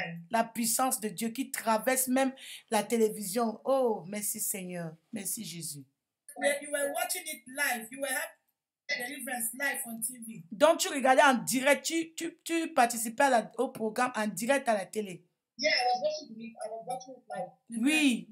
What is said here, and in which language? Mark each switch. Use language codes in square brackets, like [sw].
[fr] La puissance de Dieu qui traverse même la télévision. Oh, merci Seigneur. Merci Jésus. [en] You were watching it live. You were having deliverance live on TV. [fr] Donc, tu regardais en direct. Tu participais au programme en direct à la télé. [en] Yeah, I was watching it live.